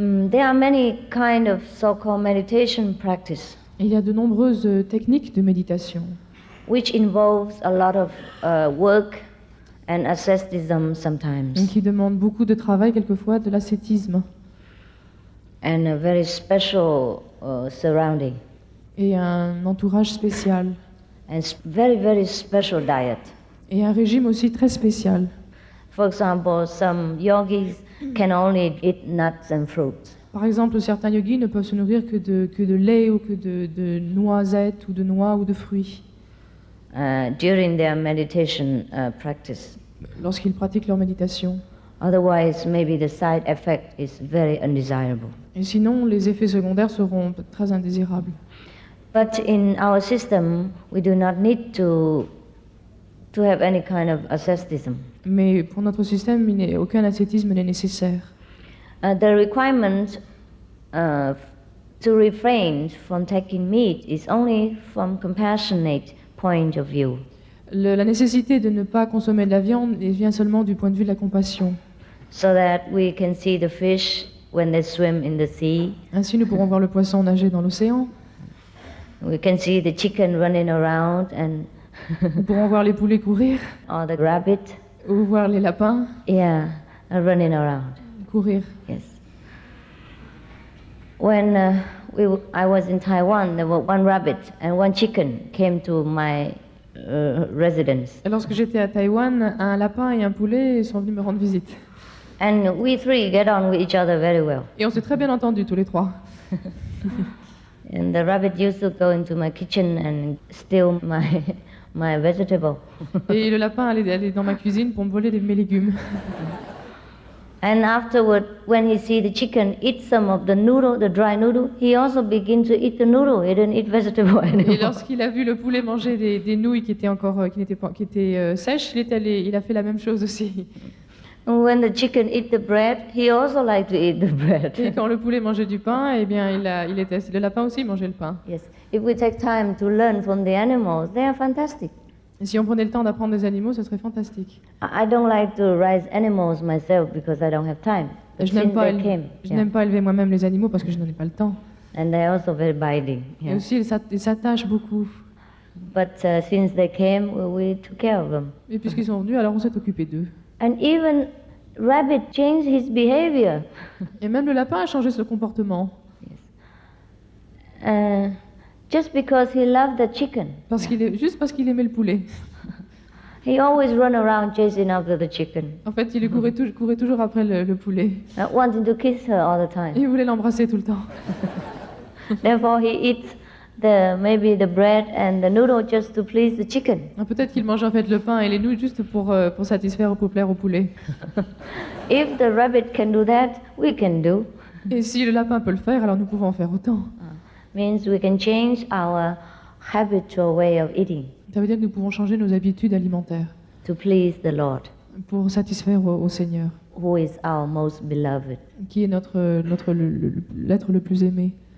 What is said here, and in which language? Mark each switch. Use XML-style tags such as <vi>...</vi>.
<en>There are many kind of so-called meditation practice.</en> <fr>Il y a de nombreuses techniques de méditation.</fr> <en>Which involves a lot of work and asceticism sometimes.</en> <fr>Qui demandent beaucoup de travail, quelquefois de l'ascétisme.</fr> <en>And a very special surrounding.</en> <fr>Et un entourage spécial.</fr> <en>And very, very special diet.</en> <fr>Et un régime aussi très spécial.</fr> <en>For example, some yogis can only eat nuts and fruits.</en> <fr>Par exemple, certains yogis ne peuvent se nourrir que de lait ou que de noisettes ou de noix ou de fruits.</fr> <en>During their meditation practice.</en> <fr>Lorsqu'ils pratiquent leur méditation.</fr> <en>Otherwise, maybe the side effect is very undesirable.</en> <fr>Et sinon, les effets secondaires seront très indésirables.</fr> <en>But in our system, we do not need to have any kind of asceticism.</en> <fr>Mais pour notre système, aucun ascétisme n'est nécessaire.</fr> <en>The requirement to refrain from taking meat is only from compassionate point of view.</en> <fr>La nécessité de ne pas consommer de la viande vient seulement du point de vue de la compassion.</fr> <en>So that we can see the fish when they swim in the sea.</en> <fr>Ainsi, nous pourrons voir le poisson nager dans l'océan.</fr> <en>We can see the chicken running around and.</en> <fr>Nous pourrons voir les poulets courir.</fr> <en>Or the rabbit.</en> <fr>Ou voir les lapins.</fr> <en>Yeah, running around.</en> <fr>Courir.</fr> <en>Yes. When I was in Taiwan, there were one rabbit and one chicken came to my residence.</en> <fr>Et lorsque j'étais à Taïwan, un lapin et un poulet sont venus me rendre visite.</fr> <en>And we three get on with each other very well.</en> <fr>Et on s'est très bien entendus tous les trois.</fr> <en>And the rabbit used to go into my kitchen and steal my vegetable.</en> <fr>Et le lapin allait dans ma cuisine pour me voler mes légumes.</fr> <en>And afterward, when he see the chicken eat some of the noodle, the dry noodle, he also begin to eat the noodle. He didn't eat vegetable anymore.</en> <fr>Et lorsqu'il a vu le poulet manger des nouilles qui étaient sèches, il a fait la même chose aussi.</fr> <en>And when the chicken eat the bread, he also like to eat the bread.</en> <fr>Et quand le poulet mangeait du pain, eh bien, le lapin aussi mangeait le pain.</fr> <en>Yes. If we take time to learn from the animals, they are fantastic.</en> <fr>Et si on prenait le temps d'apprendre des animaux, ce serait fantastique.</fr> <en>I don't like to raise animals myself because I don't have time.</en> <fr>Je n'aime pas élever moi-même les animaux parce que je n'en ai pas le temps.</fr> <en>And they're also very binding.</en> <fr>Et aussi, ils s'attachent beaucoup.</fr> <en>But since they came, we took care of them.</en> <fr>Et puisqu'ils sont venus, alors on s'est occupé d'eux.</fr> <en>And even rabbit changed his behavior.</en> <fr>Et même le lapin a changé son comportement.</fr> <en>Yes. Just because he loved the chicken.</en> <fr>Juste parce qu'il aimait le poulet.</fr> <en>He always run around chasing after the chicken.</en> <fr>En fait, il courait toujours après le poulet.</fr> <en>Wanting to kiss her all the time.</en> <fr>Il voulait l'embrasser tout le temps.</fr> <en>Therefore, he eats maybe the bread and the noodle just to please the chicken.</en> <fr>Peut-être qu'il mange en fait le pain et les nouilles juste pour plaire au poulet.</fr> <en>If the rabbit can do that, we can do.</en> <fr>Et si le lapin peut le faire, alors nous pouvons en faire autant.</fr> <en>Means we can change our habitual way of eating.</en> <fr>Ça veut dire que nous pouvons changer nos habitudes alimentaires.</fr> <en>To please the Lord.</en> <fr>Pour satisfaire au Seigneur.</fr> <en>Who is our most beloved.</en> <fr>Qui est l'être le plus aimé.</fr>